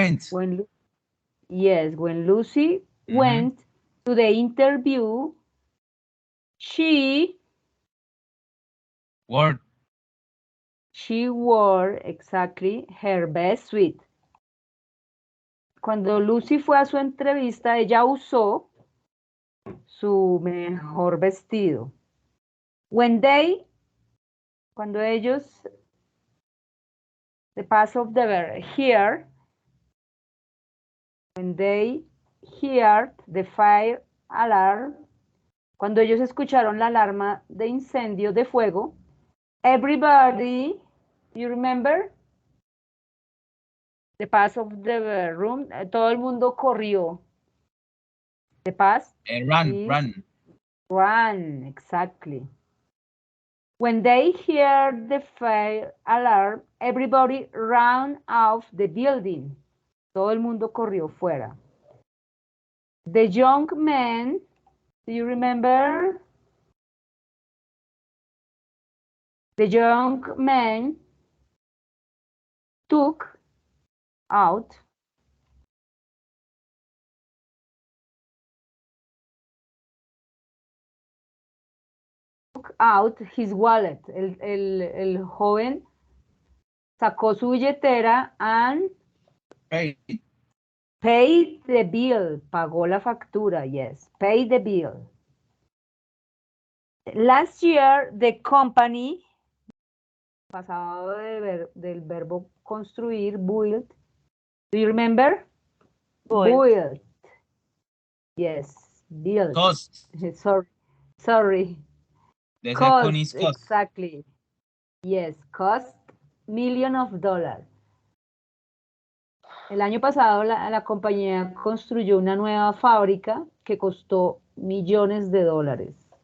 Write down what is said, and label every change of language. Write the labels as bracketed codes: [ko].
[en] Went. yes, when Lucy went to the interview, she Word. wore exactly her best suit. [es] Cuando Lucy fue a su entrevista, ella usó su mejor vestido. Cuando ellos, [en] the past of the verb here, when they heard the fire alarm, [es] cuando ellos escucharon la alarma de incendio de fuego, [en] everybody, you remember? The past of the room, [es] todo el mundo corrió. [en] The past is run, exactly. When they heard the fire alarm, everybody ran out the building. [es] Todo el mundo corrió fuera. [en] The young man, do you remember? The young man took out his wallet. [es] El joven sacó su billetera [en] and paid the bill. [es] Pagó la factura, [en] yes. Paid the bill. Last year, the company, [es] pasado del verbo construir, [en] build. Do you remember? Build. Yes, build. Cost. Sorry. The second is Cost, cost. exactly. Yes, cost million of dollars. [es] El año pasado la compañía construyó una nueva fábrica que costó millones de dólares.